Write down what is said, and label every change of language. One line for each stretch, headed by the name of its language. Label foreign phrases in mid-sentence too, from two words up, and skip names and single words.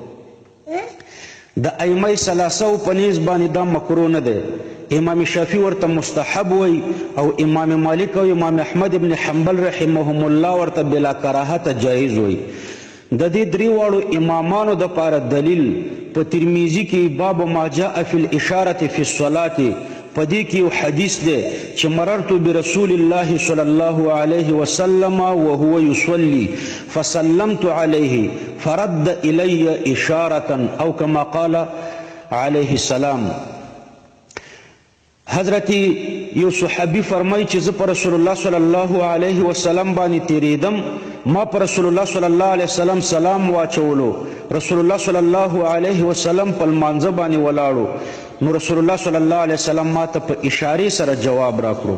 Pashto: د ائمه ثلاثه په نیز باندې دا مکروه نه دی. امام شافعي ورته مستحب وی او امام مالک او امام احمد ابن حنبل
Arabic: رحمهم الله
Pashto: ورته بلا کراهت جایز وی. د دې درې واړو امامانو دپاره دلیل په ترمذي کې
Arabic: باب ما جاء فی الاشاره فی الصلاه
Pashto: په دې کې یو حدیث دی چې
Arabic: مررت برسول الله صلی الله علیه وسلم وهو يصلي فسلمت عليه فرد الی اشاره او كما قال علیه السلام.
Pashto: حضرت یو صحابي فرمایي چې زه پر رسول الله
Arabic: صلی الله علیه وسلم
Pashto: باندې تیریدم، ما پر رسول الله
Arabic: صلی الله علیه وسلم
Pashto: سلام واچولو، رسول الله
Arabic: صلی الله علیه وسلم
Pashto: په لمانځه باندې ولاړو، نو رسول الله
Arabic: صلی الله علیه وسلم
Pashto: ما ته په اشارې سره جواب راکړو.